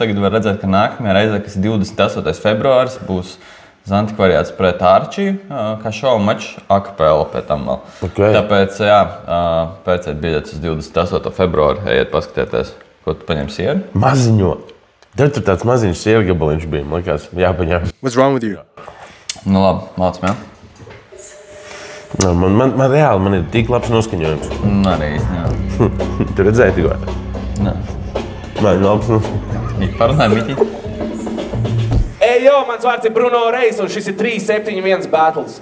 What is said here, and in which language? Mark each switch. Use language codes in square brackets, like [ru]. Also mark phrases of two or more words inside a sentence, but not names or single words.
[lv] Tagad var redzēt, ka nākamajā reizē, kas ir 28. februāris, būs Zantikvariāts pret Ārčiju, kā šaumačs, akapela pēc tam vēl. Okay. Tāpēc, jā, pērciet biļetes uz 28. februāri, ejiet paskatieties, ko tu paņemsi ieri. Maziņo. Tad tur tāds maziņš sieru gabaliņš bija, man liekas, jāpaņem. [en] What's wrong with you? [lv] Nu labi, mācam, jā? Man reāli, man ir tik labs noskaņojums. Arī, jā. Tu redzēji tikko? Nē. Man labs noskaņojums. Parunāj, Miti. Ejo, mans vārds ir Bruno Reis, un šis ir 3-7-1 battles.